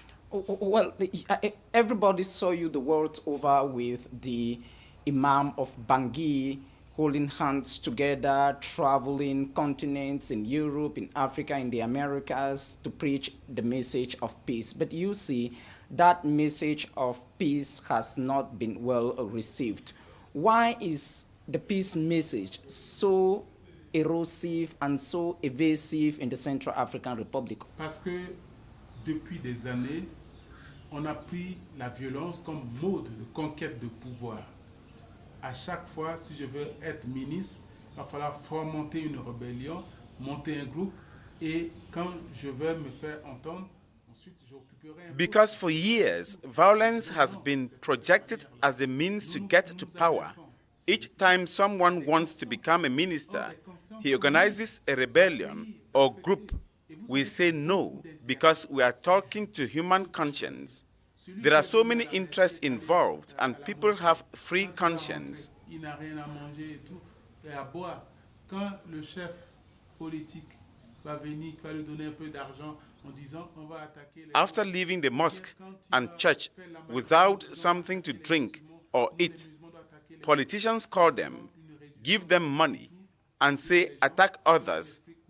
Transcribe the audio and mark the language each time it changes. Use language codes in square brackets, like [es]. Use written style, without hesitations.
[en] Well, everybody saw you the world over with the Imam of Bangui holding hands together, traveling continents in Europe, in Africa, in the Americas to preach the message of peace. But you see, that message of peace has not been well received. Why is the peace message so erosive and so evasive in the Central African Republic? [fr] Parce que depuis des années, on a pris la violence comme mode de conquête de pouvoir. À chaque fois, si je veux être ministre, il va falloir fomenter une rébellion, monter un groupe, et quand je veux me faire entendre, ensuite j'occuperai un... [en] Because for years, violence has been projected as the means to get to power. Each time someone wants to become a minister, he organizes a rebellion or group. We say no because we are talking to human conscience. There are so many interests involved and people have free conscience. [fr] Il n'a rien à manger et tout, et à boire. Quand le chef politique va venir, va lui donner un peu d'argent en disant on va attaquer les... [en] After leaving the mosque and church without something to drink or eat, politicians call them, give them money, and say attack others.